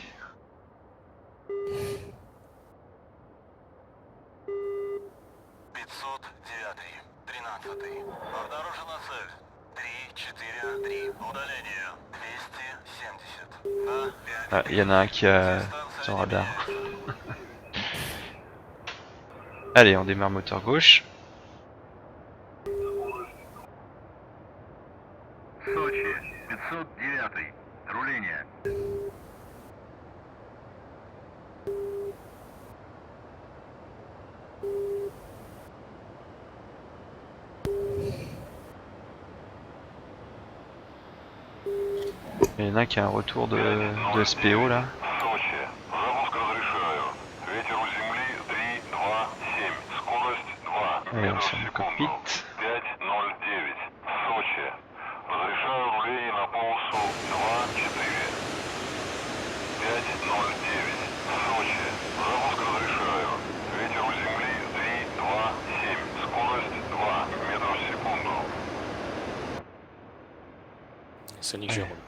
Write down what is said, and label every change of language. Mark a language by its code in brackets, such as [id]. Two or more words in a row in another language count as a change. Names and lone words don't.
[fr] Ah, il y en a un qui a son radar. Allez, on démarre moteur gauche. [ru] Сочи, 509. Руление. [fr] Il y en a un qui a un retour de SPO là. [ru] Сочи, запуск разрешаю. Ветер у земли 327. Скорость 2 [fr] Allez, on [ru] метра в [fr] ferme le [ru] секунду. [fr] cockpit. [ru] 509. Сочи. Разрешаю руление на полосу 2-4. 509. Сочи. Запуск разрешаю. Ветер у земли 327. Скорость 2 метра в секунду. [fr] Sonic, je Ouais. roule.